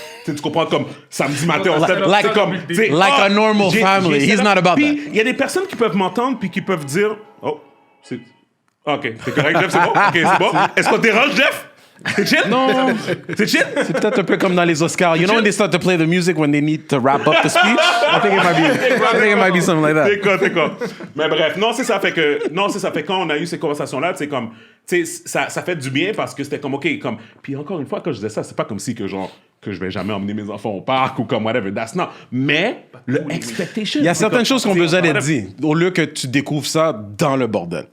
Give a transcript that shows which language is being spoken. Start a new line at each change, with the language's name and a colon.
French: Tu comprends, comme samedi matin, on s'est
English: like a normal family. He's not about that.
French: Il y a des personnes qui peuvent m'entendre puis qui peuvent dire, c'est... OK, c'est correct, Jeff, c'est bon? OK, c'est bon. Est-ce qu'on te dérange, Jeff? C'est chill? Non. C'est chill? C'est peut-être un peu comme dans les Oscars.
English: You know when they start to play the music when they need to wrap up the speech? I think it might be something like that.
French: T'es con. Mais bref, c'est ça fait quand on a eu ces conversations-là, c'est comme, tu sais, ça fait du bien parce que c'était comme, OK, comme, puis encore une fois, quand je disais ça, c'est pas comme si que genre, que je vais jamais emmener mes enfants au parc ou comme whatever,
English: that's not.
French: Mais le expectation. Il y a certaines choses qui ont besoin d'être dites, au lieu que tu découvres ça dans le bordel.